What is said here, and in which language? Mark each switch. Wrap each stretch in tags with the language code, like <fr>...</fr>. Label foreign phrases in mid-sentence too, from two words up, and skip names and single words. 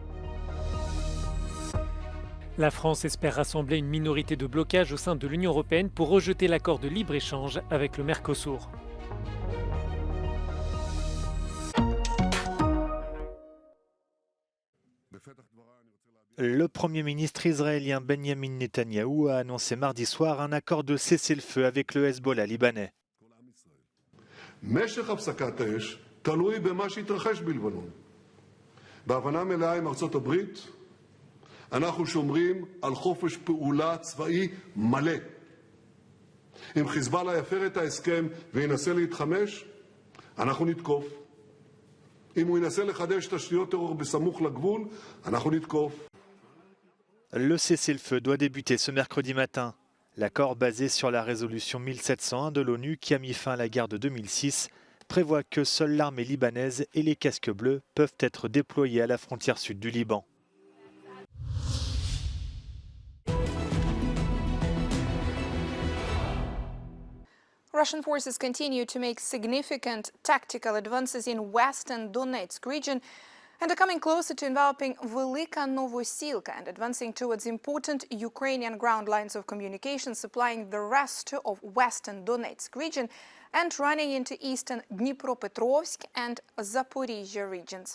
<fr>La France espère rassembler une minorité de blocage au sein de l'Union européenne pour rejeter l'accord de libre-échange avec le Mercosur. Le Premier ministre israélien Benjamin Netanyahou a annoncé mardi soir un accord de cessez-le-feu avec le Hezbollah libanais.</fr> <he>משך הפסקת האש תלוי במה שהתרחש בלבנון. בהבנה מלאה עם ארצות הברית, אנחנו שומרים על חופש פעולה צבאי מלא. אם חיזבאללה יפר את ההסכם וינסה להתחמש, אנחנו נתקוף. אם הוא ינסה לחדש תשתיות טרור בסמוך לגבול, אנחנו נתקוף.</he> <fr>Le cessez-le-feu doit débuter ce mercredi matin. L'accord basé sur la résolution 1701 de l'ONU qui a mis fin à la guerre de 2006 prévoit que seule l'armée libanaise et les casques bleus peuvent être déployés à la frontière sud du Liban.</fr> <en>Russian forces continue to make significant tactical advances in western Donetsk region and are coming closer to enveloping Velika Novosilka and advancing towards important Ukrainian ground lines of communication supplying the rest of western Donetsk region and running into eastern Dnipropetrovsk and Zaporizhzhia regions.</en>